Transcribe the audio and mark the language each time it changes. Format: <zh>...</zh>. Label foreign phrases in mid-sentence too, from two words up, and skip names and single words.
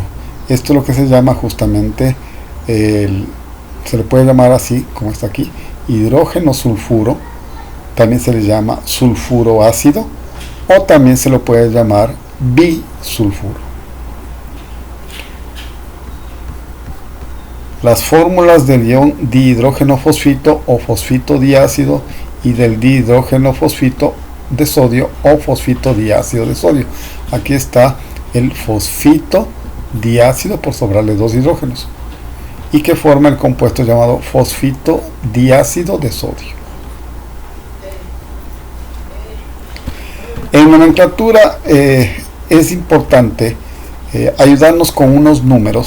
<es>Esto es lo que se llama justamente, se le puede llamar así, como está aquí, hidrógeno sulfuro. También se le llama sulfuro ácido, o también se lo puede llamar bisulfuro. Las fórmulas del ion dihidrógeno fosfito o fosfito diácido y del dihidrógeno fosfito de sodio o fosfito diácido de sodio. Aquí está el fosfito diácido por sobrarle dos hidrógenos y que forma el compuesto llamado fosfito diácido de sodio. En nomenclatura es importante ayudarnos con unos números.</es>